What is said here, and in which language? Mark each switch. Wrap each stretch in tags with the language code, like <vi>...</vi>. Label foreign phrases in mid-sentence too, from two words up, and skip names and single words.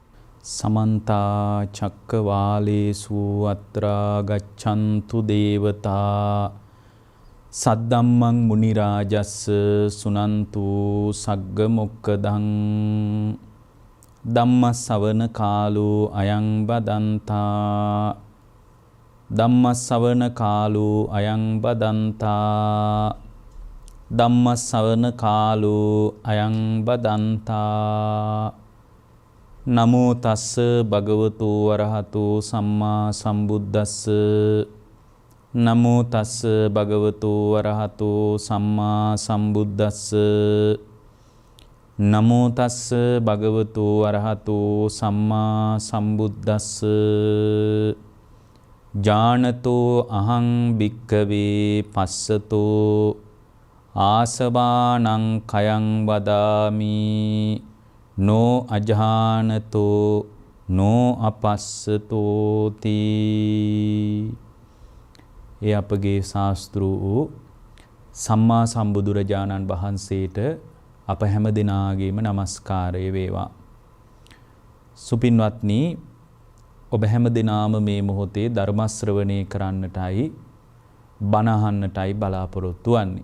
<pi>සමන්තා චක්කවාලේසු අත්‍රා ගච්ඡන්තු දේවතා සද්දම්මං මුනි රාජස්ස සුනන්තු සග්ග මොක්කදං ධම්ම ශ්‍රවණ කාලෝ අයං බදන්තා ධම්ම ශ්‍රවණ කාලෝ අයං බදන්තා ධම්ම ශ්‍රවණ කාලෝ අයං බදන්තා. නමෝ තස්ස භගවතු වරහතු සම්මා සම්බුද්දස්ස නමෝ තස්ස භගවතු වරහතු සම්මා සම්බුද්දස්ස නමෝ තස්ස භගවතු වරහතු සම්මා සම්බුද්දස්ස. ජානතෝ අහං භික්ඛවේ පස්සතෝ ආසවානං කයං වදාමි නෝ අජානතෝ නෝ අපස්සතෝති.</pi> <si>ඒ අපගේ ශාස්ත්‍රු වූ සම්මා සම්බුදුරජාණන් වහන්සේට අප හැම දිනාගේම নমස්කාරය වේවා. සුපින්වත්නි, ඔබ හැම දිනාම මේ මොහොතේ ධර්ම ශ්‍රවණය කරන්නටයි බණ අහන්නටයි බලාපොරොත්තු වෙන්නේ.</si>